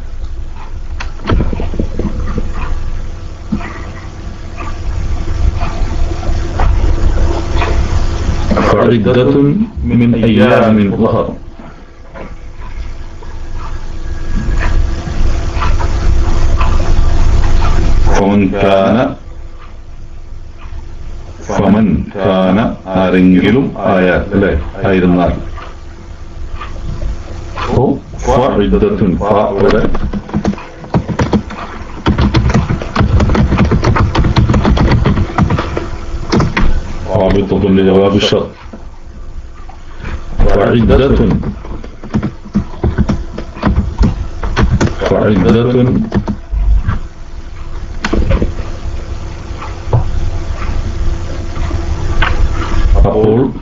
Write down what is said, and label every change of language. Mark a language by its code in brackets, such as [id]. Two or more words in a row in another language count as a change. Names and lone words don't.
[ar] فعدة من أيام أخر فمن كان [ml] ആരെങ്കിലും അല്ലേ ആയിരുന്നാൽ [ar] فعدة فاعل رابطة لجواب الشرط. فعدة أقول